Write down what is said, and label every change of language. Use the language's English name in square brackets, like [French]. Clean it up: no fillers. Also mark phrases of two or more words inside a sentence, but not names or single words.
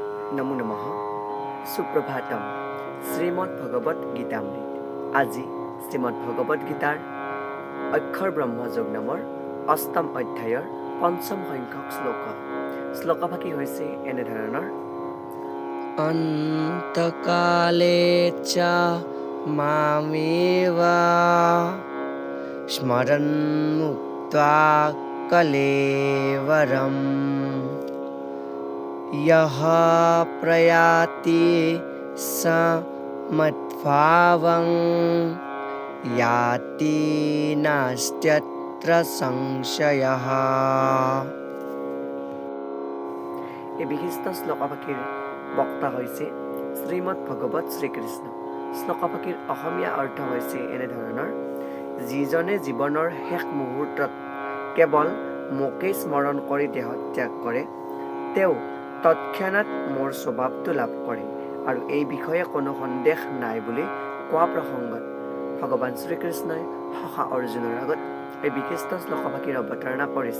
[Assamese] নমো নমঃ সুপ্রভাতম শ্রীমদ্ ভগবত গীতামৃত আজি শ্রীমদ্ ভগবত গীতাৰ অক্ষৰ ব্ৰহ্মযোগ নামৰ অষ্টম অধ্যায়ৰ পঞ্চম সংখ্যক শ্লোকভাগী হৈছে এনেধৰণৰ [Sanskrit] অন্তকালে চ মামেব স্মরন মুক্তা কলেবরম यः प्रयाति स मद्भावं याति नास्त्यत्र संशयः। [Assamese] এই বিশিষ্ট শ্লোকভাগীৰ বক্তা হৈছে শ্ৰীমদ্ ভগৱত শ্ৰীকৃষ্ণ। শ্লোকভাগীৰ অসমীয়া অৰ্থ হৈছে এনেধৰণৰ: যিজনে জীৱনৰ শেষ মুহূৰ্তত কেৱল মোকেই স্মৰণ কৰি দেহত্যাগ কৰে, তেওঁ তৎক্ষণাৎ মোৰ স্বভাৱটো লাভ কৰে আৰু এই বিষয়ে কোনো সন্দেহ নাই বুলি কোৱা প্ৰসংগত ভগৱান শ্ৰীকৃষ্ণই সখা অৰ্জুনৰ আগত এই বিশিষ্ট শ্লোকভাগীৰ অৱতাৰণা কৰিছে।